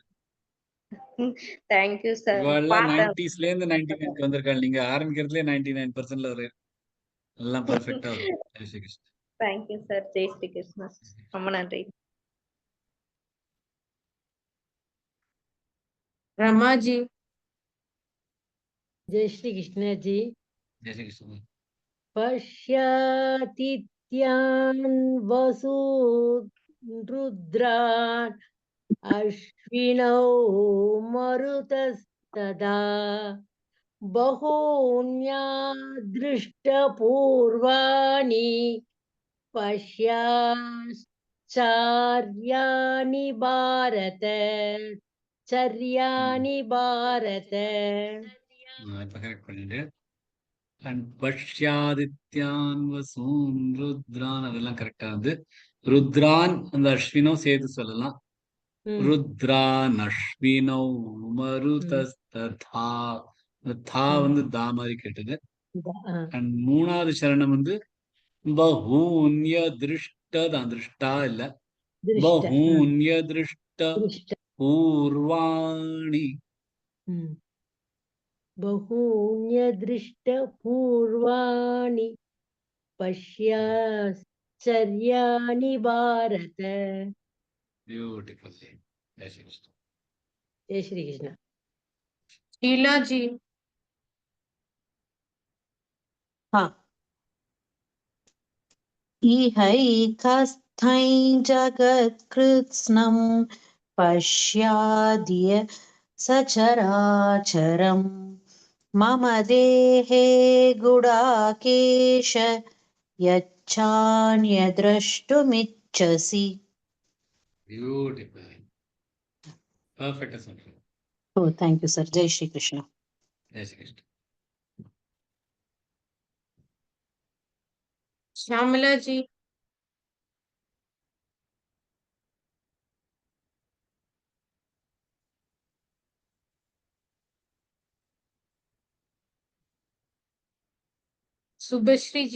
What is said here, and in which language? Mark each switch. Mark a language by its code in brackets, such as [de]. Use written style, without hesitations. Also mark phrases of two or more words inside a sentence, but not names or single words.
[en] thank you sir. [ta] இவாள்லாம் பார்த்தேன். 90ஸ்ல இருந்து 99க்கு வந்திருக்காங்க. நீங்க ஆரம்பிக்கிறதுலே 99%ல ஒரு எல்லாம் பெர்ஃபெக்ட்டா வரும். [hi] जय श्री कृष्णा. [en] thank you sir. [hi] जय श्री कृष्णा. [ta] ரொம்ப நன்றி. ரமாஜி. [hi] जय श्री कृष्ण जी। जय श्री कृष्णा. [sa] पश्यातिथ्यान् वसुरुद्रान् अश्विनौ मरुतस्तदा बहून्यादृष्टपूर्वाणि पश्याश्चर्याणि भारत चर्याणि भारत। [ta] இப்ப கரெக்ட் பண்ணிட்டு அண்ட் [sa] पश्यादित्यान् वसून् रुद्रान् [ta] அதெல்லாம் கரெக்டா வந்து ருத்ரான் அந்த அஸ்வினும் சேர்த்து சொல்லலாம். [sa] रुद्रान् अश्विनौ मरुतस्तथा. [ta] இந்த தா வந்து தா மாதிரி கேட்டது. அண்ட் மூணாவது சரணம் வந்து பஹூன்ய திருஷ்டதான் திருஷ்டா இல்ல [sa] बहून्यदृष्टपूर्वाणि. बहून्यदृष्टपूर्वाणि पश्याश्चर्याणि भारत। [en] beautiful. [hi] जय श्री कृष्ण. जय श्री कृष्ण। शीला जी। हाँ। [sa] इहैकस्थै जगत्कृत्स्नं पश्याद्य सचराचरं मम देहे गुडाकेश यच्छान्यद्रष्टुमिच्छसि। [en] Beautiful. Perfect assumption. Oh, thank you, sir. [hi] Jai Shri Krishna. Jai Shri Krishna. श्यामला जी। [ta] சுபஸ்ரீ ஜி.